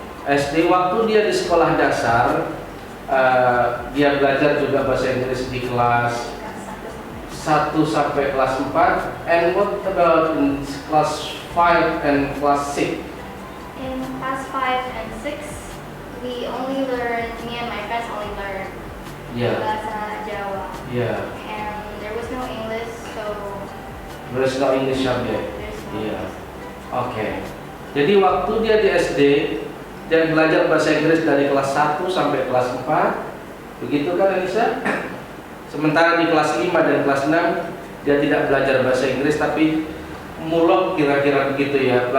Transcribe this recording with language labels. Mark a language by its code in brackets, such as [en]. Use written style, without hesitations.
[id] SD, waktu dia di sekolah dasar, dia belajar juga bahasa Inggris di kelas 1 sampai kelas 4. [en] And what about in class 5 and class 6? In class 5 and 6, me and my friends only learned Yeah. [id] bahasa Jawa. [en] Yeah. And there was no English, so There is no English subject. there's no [id] Iya. Oke. Jadi waktu dia di SD, dia belajar bahasa Inggris dari kelas 1 sampai kelas 4. Begitu kan Anissa? Sementara di kelas 5 dan kelas 6 dia tidak belajar bahasa Inggris, tapi mulok kira-kira begitu ya.